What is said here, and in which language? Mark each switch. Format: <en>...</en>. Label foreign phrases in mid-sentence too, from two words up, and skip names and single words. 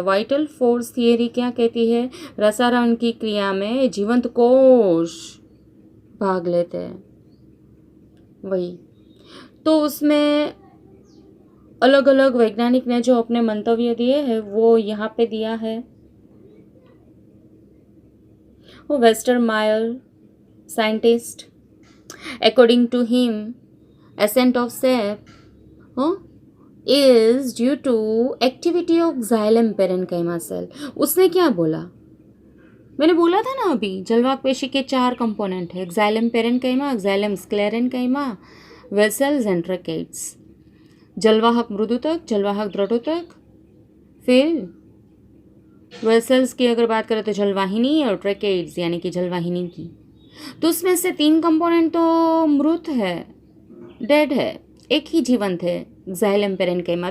<en>vital force theory</en> <hi>क्या कहती है? रसायन की क्रिया में जीवंत कोश भाग लेते हैं, वही। तो उसमें अलग अलग वैज्ञानिक ने जो अपने मंतव्य दिए हैं वो यहाँ पे दिया है। वो वेस्टर मायर साइंटिस्ट,</hi> <en>according to him, ascent of sap is due to activity of xylem parenchyma cell।</en> <hi>उसने क्या बोला? मैंने बोला था ना अभी, जलवाहक पेशी के 4 कंपोनेंट है,</hi> <en>xylem parenchyma, xylem sclerenchyma, vessels and tracheids।</en> <hi>जलवाहक मृदुतक, जलवाहक दृढ़ोतक, फिर वेसल्स की अगर बात करें तो जलवाहिनी और ट्रैकेड्स यानी कि जलवाहिनी की। तो उसमें से 3 कंपोनेंट तो मृत है, डेड है, एक ही जीवंत है,</hi> <en>xylem parenchyma।</en>